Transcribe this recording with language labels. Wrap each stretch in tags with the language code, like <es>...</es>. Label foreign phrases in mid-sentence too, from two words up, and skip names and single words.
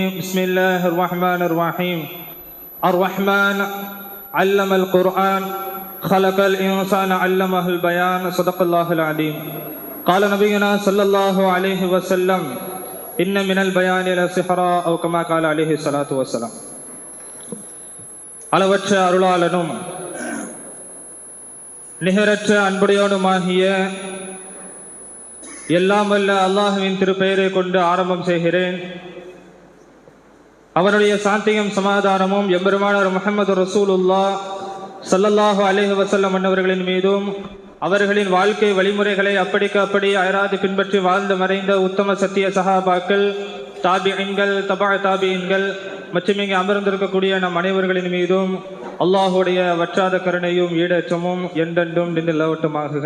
<ar>بسم الله الرحمن الرحيم. الرحمن علم القرآن خلق الإنسان علمه البيان. صدق الله العليم. قال نبينا صلى الله عليه وسلم: إن من البيان لسحرا، أو كما قال عليه الصلاة والسلام.</ar> <ta>அளவற்ற அருளாளனும் நிகரற்ற அன்புடையவனுமாகிய எல்லாம் வல்ல அல்லாஹுவின் திருப்பெயரை கொண்டு ஆரம்பம் செய்கிறேன். அவனுடைய சாந்தியும் சமாதானமும் எம்பெருமானார் முஹம்மது ரசூலுல்லாஹ்</ta> <ar>صلى الله عليه وسلم</ar> <ta>அன்னவர்களின் மீதும் அவர்களின் வாழ்க்கை வழிமுறைகளை அப்படிக்கு அப்படி அயராது பின்பற்றி வாழ்ந்து மறைந்த உத்தம சத்திய சஹாபாக்கள், தாபிஈன்கள், தபா தாபிஈன்கள் மற்றும் இங்கே அமர்ந்திருக்கக்கூடிய நம் அனைவர்களின் மீதும் அல்லாஹுடைய வற்றாத கருணையும் ஈடேற்றமும் என்றென்றும் நின்று நிலவட்டுமாக.</ta>